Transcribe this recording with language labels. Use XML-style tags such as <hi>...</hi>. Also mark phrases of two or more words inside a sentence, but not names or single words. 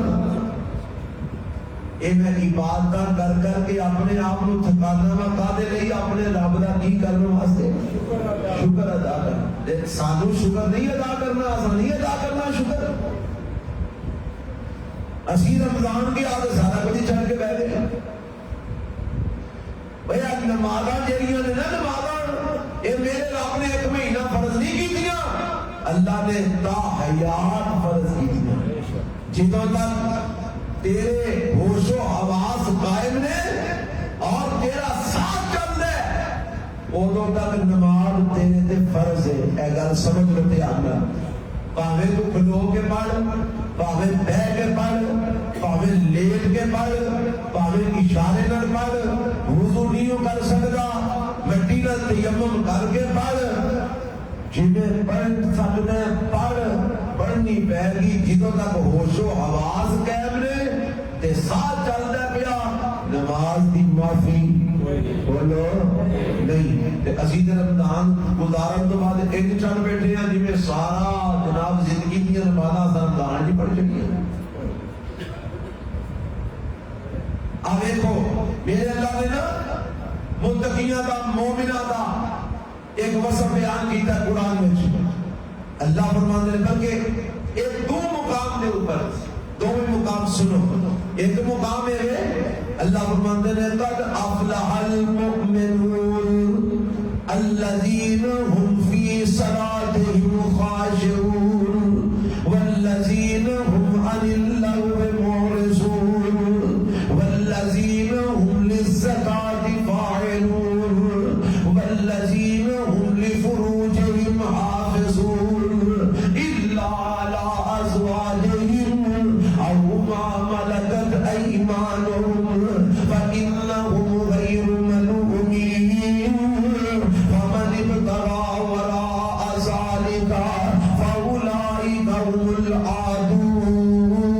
<pa>اے میں عبادت کر کر کے اپنے آپ کو تھکانا وا کادے لئی اپنے رب دا کی کرنے واسطے شکر ادا کر سانو شکر نہیں ادا کرنا اساں نہیں ادا کرنا شکر اسی رمضان کی آدھے سارا کچھ چھڑ کے بیٹھ گئے بھیا نمازاں جڑیاں نے نا نمازاں اے میرے رب نے ایک مہینہ فرض نہیں کیتیاں اللہ نے تا حیات فرض کیتیاں جدوں تک تیرے ہوش و حواس قائم نے اور تیرا ساتھ چل ہے ادو تک نماز تیرے تے فرض ہے اے گل سمجھ لو دھیان نال پاویں تو کھلو کے پڑھ پاویں بیٹھ کے پڑھ پاویں لیٹ کے پڑھ پاویں اشارے نال پڑھ وضو نہیں کر سکدا مٹی نال تیمم کر کے پڑھ جنہیں پڑھ سکتے پڑھ پڑھنی پے گی جدوں تک ہوش و حواس قائم نے تے ساتھ چلدا پیا نماز دی معافی بولو نہیں تے اسی تے رمضان گزارن تو بعد ایک چڑھ بیٹھے ہیں جویں سارا جناب زندگی دی نمازاں رمضان دی پڑھ چکی ہیں آ دیکھو میرے اللہ نے نا متقیاں دا مومناں دا ایک وصف بیان کیتا قرآن میں اللہ فرماندے ہیں بلکہ ایک دو مقام دے اوپر دو مقام سنو ایک مقام ہے اللہ فرماندے ہیں</pa> <ar>قد افلح المؤمنون الذين هم في صلاتهم خاشعون والذين هم عن اللغو معرضون والذين هم للزكاة فاعلون والذين هم لفروجهم حافظون إلا على أزواجهم أو ما ملكت أيمانهم فإنهم غير ملومين فمن ابتغى وراء ذلك فأولئك هم العادون</ar>